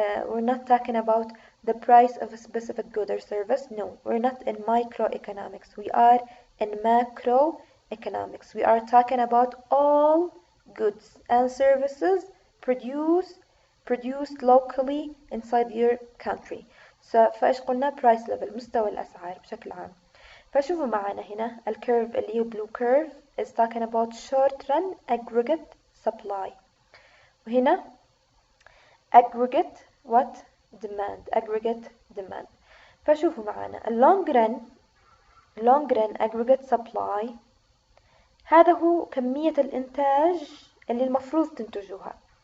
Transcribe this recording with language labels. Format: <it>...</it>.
<en>We're not talking about the price of a specific good or service. No, we're not in microeconomics. We are in macroeconomics. We are talking about all goods and services produced locally inside your country.</en> <ar>فإيش قلنا؟ price level، مستوى الأسعار بشكل عام. فشوفوا معنا هنا الكيرف اللي هو</ar> <en>blue curve is talking about short run aggregate supply،</en> <ar>وهنا</ar> <en>aggregate what aggregate demand.</en> <ar>فشوفوا معنا long run aggregate supply هذا هو كمية الإنتاج اللي المفروض تنتجوها.</ar>